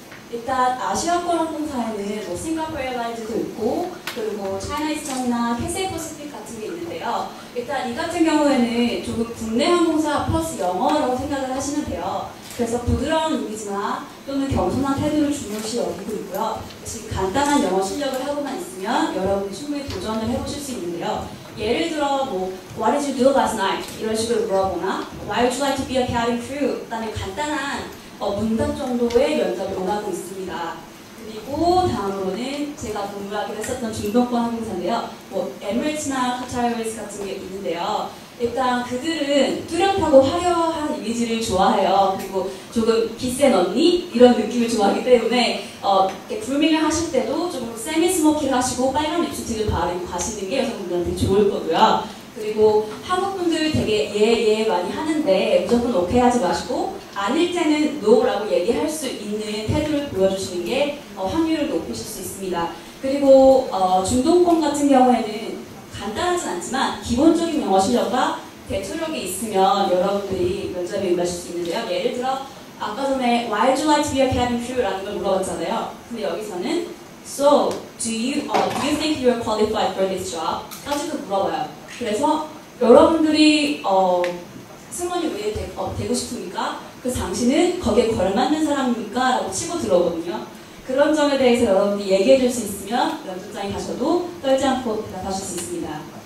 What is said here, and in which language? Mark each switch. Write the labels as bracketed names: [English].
[Korean] 일단 아시아권 항공사에는 뭐 싱가포르 에어라인즈도 있고 그리고 차이나 이스턴이나 캐세이 퍼시픽 같은 게 있는데요. 일단 이 같은 경우에는 조금 국내 항공사 플러스 영어라고 생각을 하시면 돼요. 그래서 부드러운 이미지나 또는 겸손한 태도를 중요시 여기고 있고요. 지금 간단한 영어 실력을 하고만 있으면 여러분이 충분히 도전을 해보실 수 있는데요. 예를 들어 뭐 [English] What did you do last night? [Korean] 이런 식으로 물어보거나 [English] Why would you like to be a cabin crew? [Korean] 라는 간단한 문답 정도의 면접이 오가고 있습니다. 그리고 다음으로는 제가 공부하기로 했었던 중동권 항공사인데요. 뭐 에미레이츠나 카타르 같은 게 있는데요. 일단 그들은 뚜렷하고 화려한 이미지를 좋아해요. 그리고 조금 비싼 언니 이런 느낌을 좋아하기 때문에 그루밍을 하실 때도 조금 세미 스모키를 하시고 빨간 립스틱을 바르고 가시는 게 여성분들한테 좋을 거고요. 그리고 한국분들 되게 예 많이 하는데 무조건 오케이 하지 마시고 아닐 때는 노라고 얘기할 수 있는 태도를 보여주시는 게 확률을 높이실 수 있습니다. 그리고 중동권 같은 경우에는 간단하진 않지만 기본적인 영어 실력과 대처력이 있으면 여러분들이 면접에 응하실 수 있는데요. 예를 들어 아까 전에 [English] Why would you like to be a cabin crew? [Korean] 라는 걸 물어봤잖아요. 근데 여기서는 [English] So, do you think you are qualified for this job? [Korean] 까지도 물어봐요. 그래서 여러분들이 승무원이 왜 되고 싶습니까? 그 당신은 거기에 걸맞는 사람입니까? 라고 치고 들어오거든요. 그런 점에 대해서 여러분들이 얘기해 줄 수 있으면 면접장에 가셔도 떨지 않고 대답하실 수 있습니다.